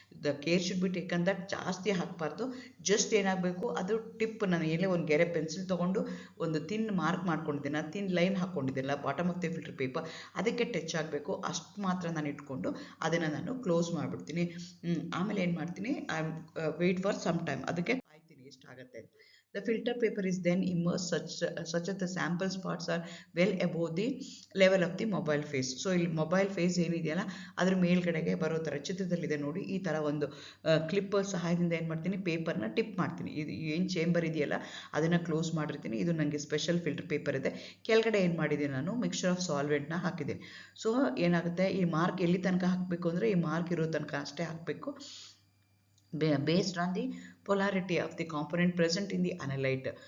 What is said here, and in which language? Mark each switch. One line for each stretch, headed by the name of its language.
English: the care should be taken that
Kannada: ಜಾಸ್ತಿ ಹಾಕಬಾರ್ದು. Just ಏನಾಗಬೇಕು, ಅದು ಟಿಪ್, ನಾನು ಎಲ್ಲೇ ಒಂದು ಗೆರೆ ಪೆನ್ಸಿಲ್ ತೊಗೊಂಡು ಒಂದು ತಿನ್ ಮಾರ್ಕ್ ಮಾಡ್ಕೊಂಡಿದ್ದೀನಿ, thin line ಹಾಕ್ಕೊಂಡಿದ್ದೀನಲ್ಲ
English: bottom of the filter paper,
Kannada: ಅದಕ್ಕೆ ಟಚ್ ಆಗಬೇಕು ಅಷ್ಟು ಮಾತ್ರ ನಾನು ಇಟ್ಕೊಂಡು ಅದನ್ನು ನಾನು ಕ್ಲೋಸ್ ಮಾಡಿಬಿಡ್ತೀನಿ. ಆಮೇಲೆ ಏನು ಮಾಡ್ತೀನಿ,
English: I wait for some time,
Kannada: ಅದಕ್ಕೆ ಕಾಯ್ತೀನಿ ಎಷ್ಟಾಗುತ್ತೆ.
English: The filter paper is then immersed such that the sample spots are well above the level of the mobile face.
Kannada: So ಇಲ್ಲಿ ಮೊಬೈಲ್ ಫೇಸ್ ಏನಿದೆಯಲ್ಲ ಅದ್ರ ಮೇಲ್ಗಡೆಗೆ ಬರೋ ಥರ ಚಿತ್ರದಲ್ಲಿದೆ ನೋಡಿ, ಈ ಥರ ಒಂದು ಕ್ಲಿಪ್ ಸಹಾಯದಿಂದ ಏನು ಮಾಡ್ತೀನಿ, ಪೇಪರ್ನ ಟಿಪ್ ಮಾಡ್ತೀನಿ. ಇದು ಏನು ಚೇಂಬರ್ ಇದೆಯಲ್ಲ ಅದನ್ನು ಕ್ಲೋಸ್ ಮಾಡಿರ್ತೀನಿ. ಇದು ನನಗೆ ಸ್ಪೆಷಲ್ ಫಿಲ್ಟರ್ ಪೇಪರ್ ಇದೆ. ಕೆಳಗಡೆ ಏನು ಮಾಡಿದ್ದೀನಿ, ನಾನು ಮಿಕ್ಸ್ಚರ್ ಆಫ್ ಸಾಲ್ವೆಂಟ್ನ ಹಾಕಿದ್ದೀನಿ. ಸೊ ಏನಾಗುತ್ತೆ, ಈ ಮಾರ್ಕ್ ಎಲ್ಲಿ ತನಕ ಹಾಕಬೇಕು ಅಂದರೆ ಈ ಮಾರ್ಕ್ ಇರೋ ತನಕ ಅಷ್ಟೇ ಹಾಕಬೇಕು,
English: Based on the polarity of the component present in the analyte.